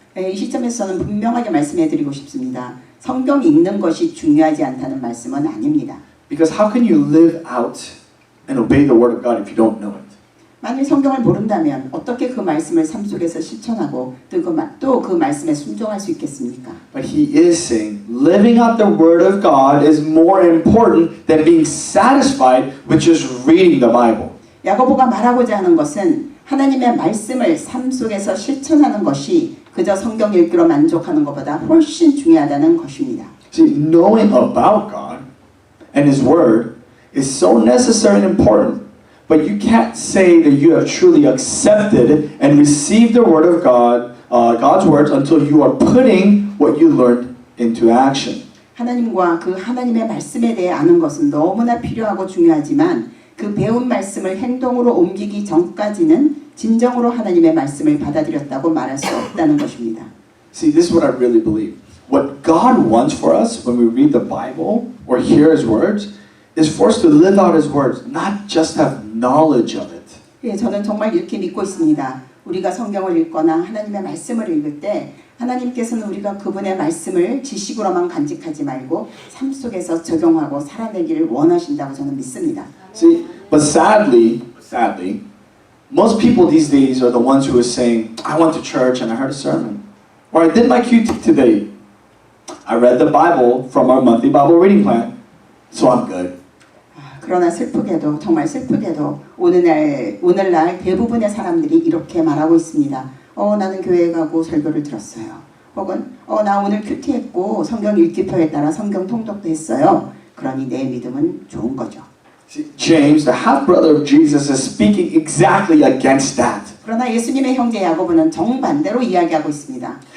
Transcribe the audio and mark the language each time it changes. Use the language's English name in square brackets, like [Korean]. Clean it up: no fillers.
[Korean] 이 시점에서는 분명하게 말씀해드리고 싶습니다. 성경 읽는 것이 중요하지 않다는 말씀은 아닙니다. [English] Because how can you live out and obey the Word of God if you don't know it? [Korean] 만일 성경을 모른다면 어떻게 그 말씀을 삶 속에서 실천하고 또 그 말씀에 순종할 수 있겠습니까? [English] But he is saying living out the Word of God is more important than being satisfied with just reading the Bible. [Korean] 야고보가 말하고자 하는 것은 하나님의 말씀을 삶 속에서 실천하는 것이 그저 성경 읽기로 만족하는 것보다 훨씬 중요하다는 것입니다. [English] See, knowing about God and His Word is so necessary and important. But you can't say that you have truly accepted and received the Word of God, God's words, until you are putting what you learned into action. [Korean] 하나님과 그 하나님의 말씀에 대해 아는 것은 너무나 필요하고 중요하지만 그 배운 말씀을 행동으로 옮기기 전까지는 진정으로 하나님의 말씀을 받아들였다고 말할 수 없다는 것입니다. [English] See, this is what I really believe. What God wants for us when we read the Bible or hear His words is for us to live out His words, not just have knowledge of it. [Korean] 예, 저는 정말 이렇게 믿고 있습니다. 우리가 성경을 읽거나 하나님의 말씀을 읽을 때 하나님께서는 우리가 그분의 말씀을 지식으로만 간직하지 말고 삶 속에서 적용하고 살아내기를 원하신다고 저는 믿습니다. [English] See, but sadly, most people these days are the ones who are saying, I went to church and I heard a sermon. Or I did my QT today. I read the Bible from our monthly Bible reading plan, so I'm good. [Korean] 그러나 슬프게도 정말 슬프게도 오늘날 대부분의 사람들이 이렇게 말하고 있습니다. 나는 교회에 가고 설교를 들었어요. 혹은 나 오늘 큐티했고 성경 읽기표에 따라 성경 통독도 했어요. 그러니 내 믿음은 좋은 거죠. [English] See, James, the half-brother of Jesus, is speaking exactly against that. [Korean] 그러나 예수님의 형제 야고보는 정반대로 이야기하고 있습니다.